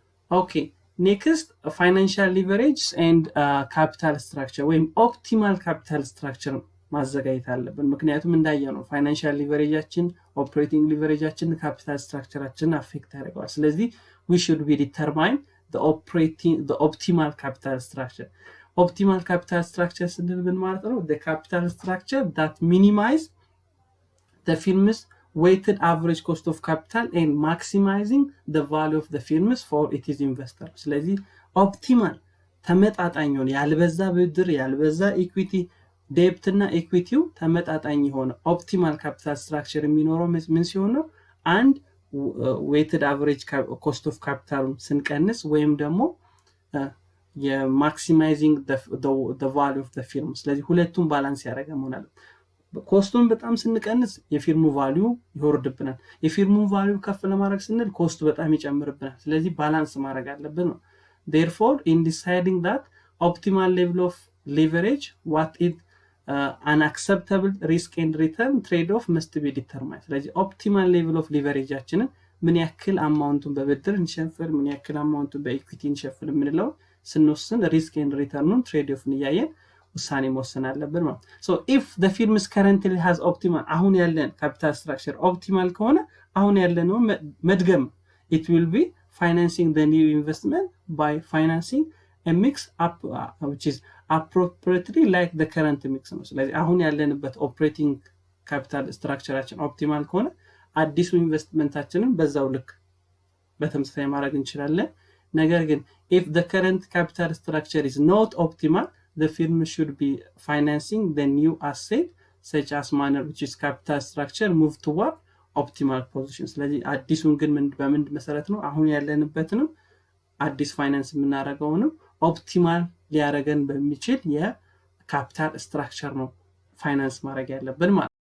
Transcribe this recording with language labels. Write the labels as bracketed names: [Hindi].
[English] Okay, next financial leverage and capital structure [Amharic] ወይም [English] optimal capital structure [Amharic] ማዘጋጀት አለብን። ምክንያቱም እንዳየነው ፋይናንሻል ሊቨሬጃችን ኦፕሬቲንግ ሊቨሬጃችን ካፒታል ስትራክቸራችንን አፌክት ያደርጋል። ስለዚህ [English] we should be determine the optimal capital structure. optimal capital structure [Amharic] ስንል ምን ማለት ነው? [English] the capital structure that minimize the firm's weighted average cost of capital and maximizing the value of the firms for its investors. [Amharic] ስለዚህ ኦፕቲማል ተመጣጣኝ ያልበዛ ብድር ያልበዛ ኢኩዊቲ ዴፕት እና ኢኩዊቲው ተመጣጣኝ የሆነ ኦፕቲማል ካፒታል ስትራክቸር የሚኖረው ምን ሲሆን ነው? አንድ [English] weighted average cost of capital [Amharic] ስንቀንስ ወይም ደግሞ የማክሲማይዚንግ [English] the value of the firm። [Amharic] ስለዚህ ሁለቱም ባላንስ ያደረገ መሆን አለበት። ኮስቱን በጣም ስንቀንስ የፊርሙ ቫልዩ ይወርድብናል። የፊርሙ ቫልዩ ከፍ ለማድረግ ስንል ኮስቱ በጣም ይጨምርብናል። ስለዚህ ባላንስ ማድረግ አለብን ነው። [English] therefore in deciding that optimal level of leverage what is an acceptable risk and return trade off must be determined. [Amharic] ስለዚህ [English] optimal level of leverage- [Amharic] አችንን ምን ያክል አማውንቱን በብድር እንሸፍን ምን ያክል አማውንቱን በኢኩዊቲ እንሸፍን የምንለው ስንወስን [English] risk and return trade off [Amharic] እያየን ውሳኔ መወሰን አለብን ማለት ነው። [English] so if the firm is currently has optimal [Amharic] አሁን ያለን [English] capital structure optimal [Amharic] ከሆነ አሁን ያለነው መድገም [English] it will be financing the new investment by financing a mix up which is appropriately like the current mix [Amharic] ነው። ስለዚህ አሁን ያለንበት ኦፕሬቲንግ ካፒታል ስትራክቸራችን ኦፕቲማል ከሆነ አዲሱ ኢንቨስትመንታችንን በዛው ልክ በተመሳሳይ ማድረግ እንችላለን። ነገር ግን [English] if the current capital structure is not optimal, the firm should be financing the new asset such as manner which is capital structure move toward optimal position. [Amharic] ስለዚህ አዲሱን ግን በምን መሰረት ነው አሁን ያለንበትንም አዲስ ፋይናንስ የምናደርገውንም ኦፕቲማል ሊያደርገን በሚችል የካፒታል ስትራክቸር ነው ፋይናንስ ማድረግ ያለብን ማለት